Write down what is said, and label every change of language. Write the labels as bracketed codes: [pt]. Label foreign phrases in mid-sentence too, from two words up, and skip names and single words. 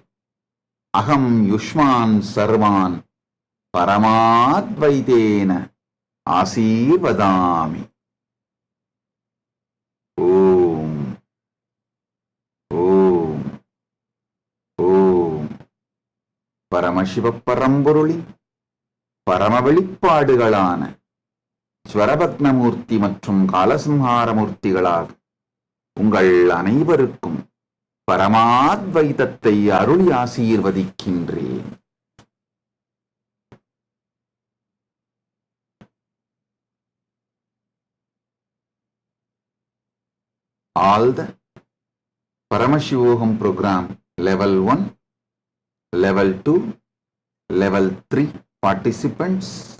[sa] अहं युष्मान् सर्वान् परमाद्वैतेन आशीर्वदामि. Om. Om. [ta] Om. Paramashiva Paramburuli Paramavelipadugalana Jvarabhagna Murti மற்றும் காலசம்ஹார மூர்த்திகளாக உங்கள் அனைவருக்கும் பரமாத்வைதத்தை அருளி ஆசீர்வதிக்கின்றேன். [en] All the Paramashivoham program level 1, level 2, level 3 participants,